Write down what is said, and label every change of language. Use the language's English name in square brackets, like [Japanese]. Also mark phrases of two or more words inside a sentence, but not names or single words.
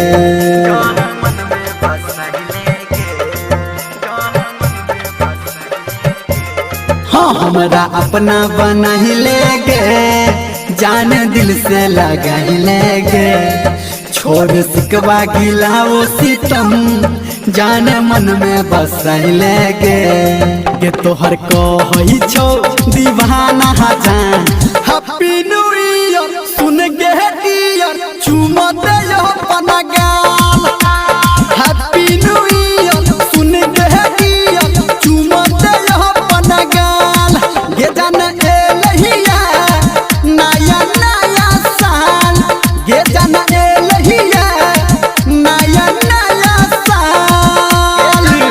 [Angika] हाँ हमरा अपना बना ही लेगे जान दिल से लगा ही लेगे छोड़ सिकवा गिला वो सितम जान मन में बस लेगे। गे तोहर कहई छो दीवाना जान। [English] Happy New Year [Angika] सुन गे डियर चुमा दे अपना गाल। [English] Happy New Year [Angika] सुन गे डियर चुमा दे अपना गाल। गे जान एलैया नया नया साल गे जान एलैया नया नया साल।